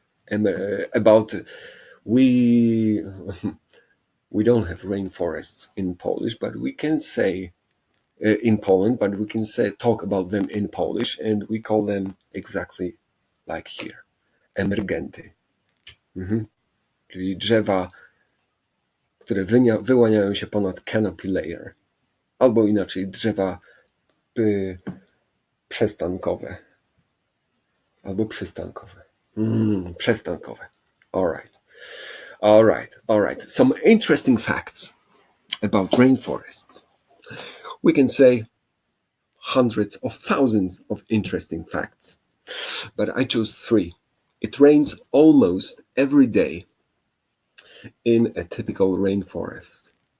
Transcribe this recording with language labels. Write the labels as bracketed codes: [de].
[en] About we don't have rainforests in Polish, but we can say in Poland, but we can say talk about them in Polish, and we call them exactly like here, emergenty. [pl] Czyli drzewa, które wyłaniają się ponad canopy layer, albo inaczej drzewa przestankowe, albo przystankowe. [en] Przestankowe. All right. Some interesting facts about rainforests. We can say hundreds of thousands of interesting facts, but I chose 3. It rains almost every day in a typical rainforest.